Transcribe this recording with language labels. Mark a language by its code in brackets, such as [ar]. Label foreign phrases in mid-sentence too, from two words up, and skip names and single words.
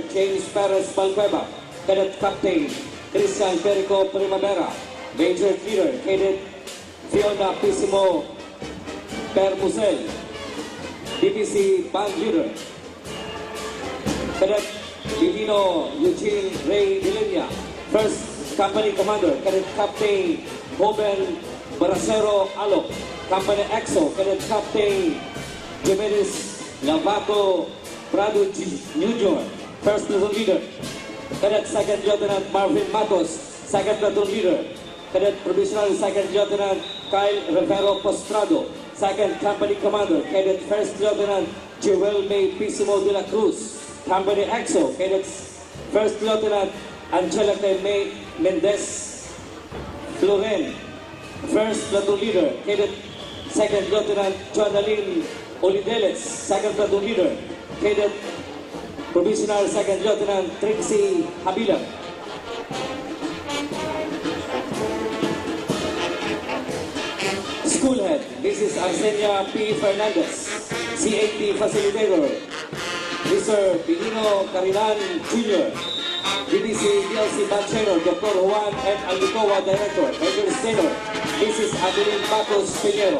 [en] James Perez Balcueva, Cadet Captain Christian Perico Primavera, Major Leader Cadet Fiona Pismo Permusel, DPC Band Leader Cadet Divino Eugene Ray Dilinia, First Company Commander Cadet Captain Hoben Baracero Alok, Company EXO Cadet Captain Jimenez Lavato Prado Jr., First Platoon Leader Cadet Second Lieutenant Marvin Matos, Second Platoon Leader Cadet Provisional Second Lieutenant Kyle Rivero Postrado, Second Company Commander Cadet First Lieutenant Joel May Pisimo de la Cruz, Company EXO Cadets First Lieutenant Angelica May Mendez Floren, First Platoon Leader Cadet Second Lieutenant Joanalyn Olideles, Second Platoon Leader Cadet Provisional Second Lieutenant Trixie Habila. School Head, this is Arsenia P. Fernandez, CAT Facilitator, Mr. Benino Carinan Jr., DDC DLC Banchero, Dr. Juan M. Albicoa, Director, Major Stainer, Mrs. Adeline Bacos Pinero.